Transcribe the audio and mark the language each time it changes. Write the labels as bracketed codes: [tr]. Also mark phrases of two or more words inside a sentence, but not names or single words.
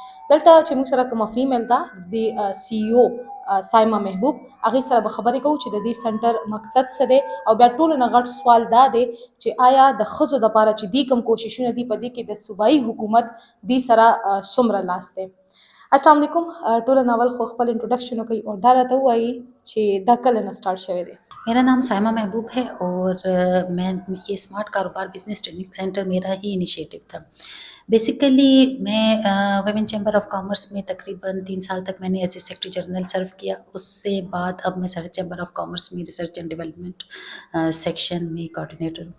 [ps] دلته چې موږ سره کومه فیمیل ده د سی او سایما محبوب هغې سره به خبرې کوو چې د دې سنټر مقصد څه دی او بیا ټولو نه غټ سوال دا دی چې آیا د ښځو دپاره چې دې کوم کوششونه دي په دې کې د صوبایي حکومت دې سره څومره لاس دی. [ar] السلام علیکم. [ps] ټولو نه اول خو خپل انټروډکشن وکړئ او دا راته ووایي چې دا کله نه سټارټ شوی دی. [ur] میرا نام سائمہ محبوب ہے اور میں یہ اسمارٹ کاروبار بزنس ٹریننگ سینٹر میرا ہی انیشیٹو تھا. بیسیکلی میں ویمن چیمبر آف کامرس میں تقریباً 3 سال تک میں نے [en] as a secretary general [ur] سرو کیا. اس سے بعد اب میں سرحد چیمبر آف کامرس میں [en] research and development section [ur] میں کوآرڈینیٹر ہوں.